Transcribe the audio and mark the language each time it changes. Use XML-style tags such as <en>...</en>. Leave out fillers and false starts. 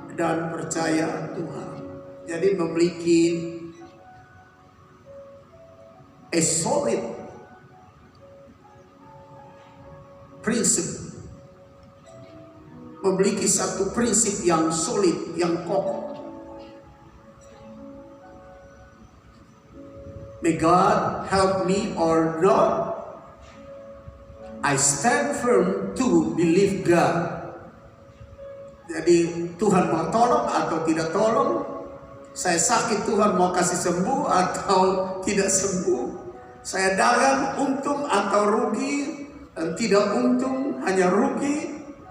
<id>dan percaya Tuhan. Jadi memiliki a solid prinsip, memiliki satu prinsip yang solid, yang kokoh.</id> <en>May God help me or not, I stand firm to believe God.</en> <id>Jadi Tuhan mau tolong atau tidak tolong, saya sakit Tuhan mau kasih sembuh atau tidak sembuh, saya dagang untung atau rugi, dan tidak untung hanya rugi.</id>